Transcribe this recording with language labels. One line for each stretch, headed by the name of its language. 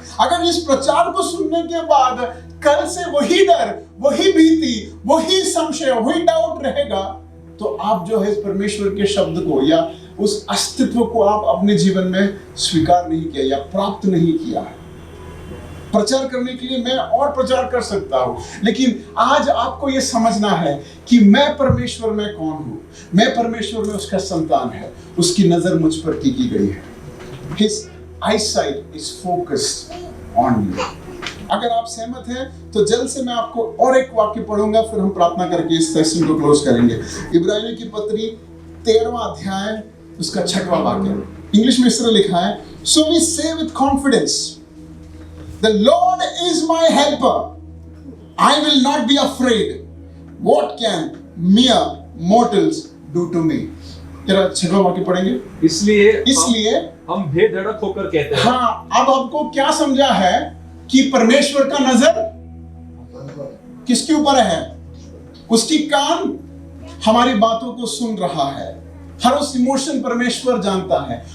Hindi: अगर इस प्रचार को सुनने के बाद कल से वही डर, वही भीति, वही संशय, वही डाउट रहेगा, तो आप जो है इस परमेश्वर के शब्द को या उस अस्तित्व को आप अपने जीवन में स्वीकार नहीं किया या प्राप्त नहीं किया है। प्रचार करने के लिए मैं और प्रचार कर सकता हूं, लेकिन आज आपको यह समझना है कि मैं परमेश्वर में कौन हूं। मैं परमेश्वर में उसका संतान है, उसकी नजर मुझ पर टिकी गई है।
English: His eyesight is focused on me।
Hindi: अगर आप सहमत हैं तो जल्द से मैं आपको और एक वाक्य पढ़ूंगा, फिर हम प्रार्थना करके इस सेशन को क्लोज करेंगे। इब्रानियों की पत्री 13वां अध्याय उसका 6वां वाक्य, इंग्लिश में इस तरह लिखा है,
English: So we say with confidence, The Lord is my helper, I will not be afraid, what can mere mortals do to me।
Hindi: जरा 6वां वाक्य पढ़ेंगे। इसलिए हम बेधड़क होकर कहते हैं। हाँ, अब आपको क्या समझा है कि परमेश्वर का नजर किसके ऊपर है? उसकी कान हमारी बातों को सुन रहा है, हर उस इमोशन परमेश्वर जानता है।